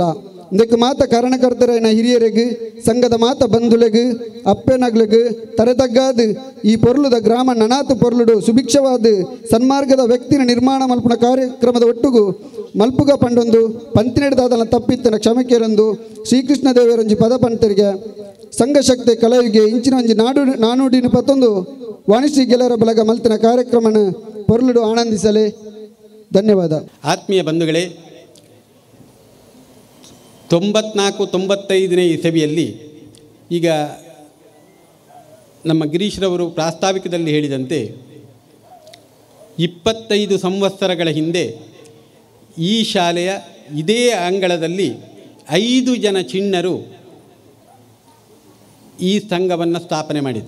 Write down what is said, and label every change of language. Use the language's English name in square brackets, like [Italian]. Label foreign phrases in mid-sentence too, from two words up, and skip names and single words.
[Tulu] ಇದಕ್ಕೆ ಮಾತ ಕಾರಣಕರ್ತರೈನ ಹಿರಿಯರಿಗೆ ಸಂಘದ ಮಾತ ಬಂಧುಲೆಗೆ ಅಪ್ಪೆನಗ್ಲಿಗೆ ತರೆತಗ್ಗಾದು ಈ ಪೊರ್ಲುದ ಗ್ರಾಮ ನನಾತು ಪೊರ್ಲುಡು ಸುಭಿಕ್ಷವಾದ ಸನ್ಮಾರ್ಗದ ವ್ಯಕ್ತಿನ ನಿರ್ಮಾಣ ಮಲ್ಪನ ಕಾರ್ಯಕ್ರಮದ ಒಟ್ಟುಗು ಮಲ್ಪುಗ ಪಂಡೊಂದು ಪಂತಿನೆಡ್ದಾದನ ತಪ್ಪಿತ್ತಿನ ಕ್ಷಮಕೇರೊಂದು ಶ್ರೀಕೃಷ್ಣ ದೇವರಂಜಿ ಪದ ಪಂತರಿಗೆ ಸಂಘಶಕ್ತಿ ಕಲಾವಿಗೆ ಇಂಚಿನ ಒಂಜಿ ನಾನೂಡಿನ ಪತ್ತೊಂದು ವಾಣಿಶ್ರೀ ಗೆಳೆಯರ ಬಳಗ ಮಲ್ತಿನ ಕಾರ್ಯಕ್ರಮನ ಪೊರ್ಲುಡು ಆನಂದಿಸಲೇ. ಧನ್ಯವಾದ. [Kannada] ಆತ್ಮೀಯ ಬಂಧುಗಳೇ, 94-95ನೇ ಇಸವಿಯಲ್ಲಿ ಈಗ ನಮ್ಮ ಗಿರೀಶ್ರವರು ಪ್ರಾಸ್ತಾವಿಕದಲ್ಲಿ ಹೇಳಿದಂತೆ 25 ಸಂವತ್ಸರಗಳ ಹಿಂದೆ ಈ ಶಾಲೆಯ ಇದೇ ಅಂಗಳದಲ್ಲಿ 5 ಜನ ಚಿಣ್ಣರು ಈ ಸಂಘವನ್ನು ಸ್ಥಾಪನೆ ಮಾಡಿದರು.